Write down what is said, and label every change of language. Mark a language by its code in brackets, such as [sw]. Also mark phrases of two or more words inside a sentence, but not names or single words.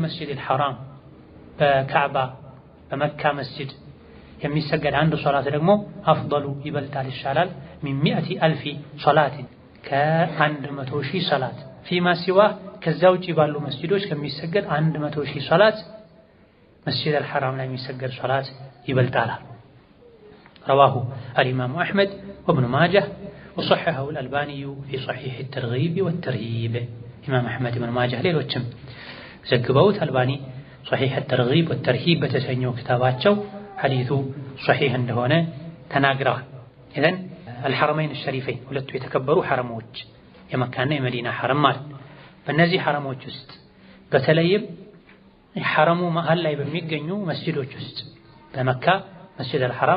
[am] መስጂድ አልሐራም በካዕባ በመካ መስጂድ የሚሰገድ አንድ ሶላት ደግሞ አፍضሉ ይበልጣል ይሻላል ሚን 100,000 ሶላት ከ100,000 ሶላት [ar] فيما سوى [am] ከዛ ውጪ ባሉ መስጂዶች ከሚሰገድ 100,000 ሶላት መስጂድ አልሐራም ላይ የሚሰገድ ሶላት ይበልጣል። [ar] رواه الإمام أحمد وابن ماجه وصححه الألباني في صحيح الترغيب والترهيب. إمام أحمد وابن ماجه [am] ሌሎችም ዘግበውት አልባኒ صحيح الترغيب والترهيب በተሰኘው ክታባቸው ሐዲሱ ሶሒህ እንደሆነ ተናግረዋል። [ar] إذن الحرمين الشريفين [am] ሁለቱ የተከበሩ ሐረሞች የመካና የመዲና ሐረም ማለት በእነዚህ ሐረሞች ውስጥ በተለይም ሐረሙ መሃል ላይ በሚገኙ መስጂዶች ውስጥ በመካ መስጂድ አልሐራም